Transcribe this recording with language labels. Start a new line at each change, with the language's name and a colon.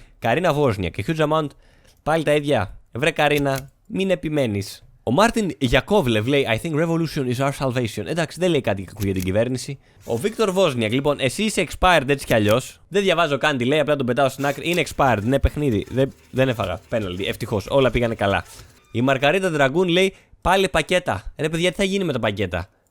Greek: Καρίνα Βόσνια και
English: huge amount.
Greek: Πάλι τα ίδια. Βρε Καρίνα, μην επιμένεις. Ο Μάρτιν Γιακόβλευ λέει
English: I think revolution is our salvation.
Greek: Εντάξει, δεν λέει κάτι κακό για την κυβέρνηση. Ο Βίκτορ Βόσνιακ, λοιπόν, εσύ είσαι expired έτσι κι αλλιώς. Δεν διαβάζω καν τι λέει, απλά τον πετάω στην άκρη. Είναι expired, ναι, παιχνίδι. Δεν έφαγα. Πέναλτι, ευτυχώς. Όλα πήγανε καλά. Η Μαργαρίτα Ντραγκούν λέει πάλι πακέτα. Ρε παιδιά, τι θα γίνει με τα πακέτα?